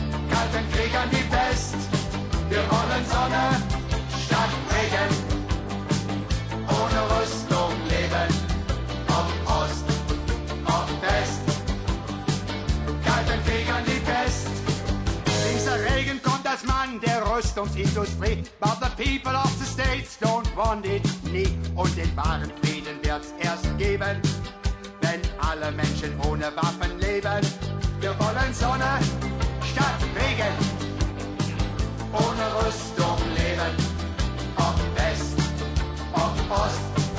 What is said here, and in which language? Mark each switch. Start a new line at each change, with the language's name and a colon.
German: Kalten Krieg an die Pest. Wir wollen Sonne statt Regen. Ohne Rüstung leben, ob Ost, ob West. Kalten Krieg an die Pest. Dieser Regen kommt als Mann der Rüstungsindustrie.
English: But the people of the States don't want it, nie.
German: Und den wahren Frieden wird's erst geben, wenn alle Menschen ohne Waffen leben. Wir wollen Sonne statt Regen. Ohne Rüstung leben, ob West, ob Ost.